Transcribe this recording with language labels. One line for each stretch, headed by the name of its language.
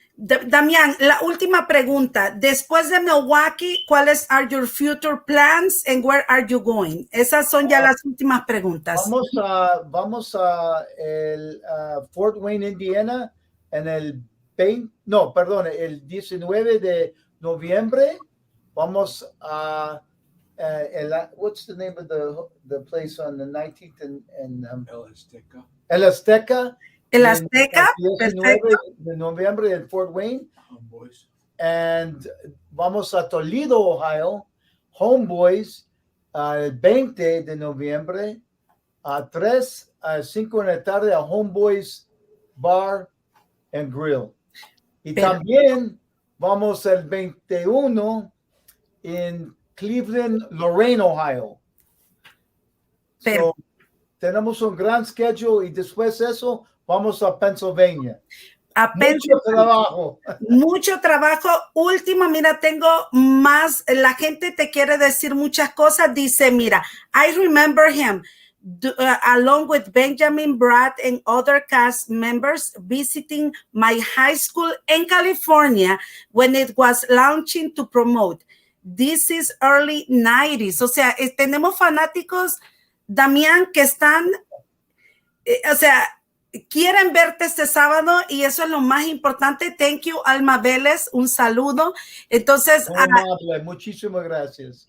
English: Damián,
Spanish: la última pregunta. Después de Milwaukee, ¿cuáles
English: are your future plans and where are you going?
Spanish: Esas son ya las últimas preguntas. Vamos a el Fort Wayne, Indiana, en el 19 de noviembre. Vamos a
English: what's the name of the place on the 19th and El Azteca.
Spanish: El Azteca, perfecto. De noviembre en Fort Wayne. Homeboys. And vamos a Toledo, Ohio. Homeboys, el 20 de noviembre. A 3 a 5 de la tarde a Homeboys Bar and Grill. Y Pero- también vamos el 21 en Cleveland, Lorain, Ohio. Pero- So, tenemos un gran schedule y después de eso vamos a Pennsylvania. Mucho trabajo. Mucho trabajo. Último, mira, tengo más. La gente te quiere decir muchas cosas. Dice, mira,
English: I remember him along with Benjamin, Brad, and other cast members visiting my high school in California when it was launching to promote. This is early 90s.
Spanish: O sea, tenemos fanáticos, Damián, que están, o sea, quieren verte este sábado y eso es lo más importante.
English: Thank you,
Spanish: Alma Vélez, un saludo. Entonces, Amable, muchísimas gracias.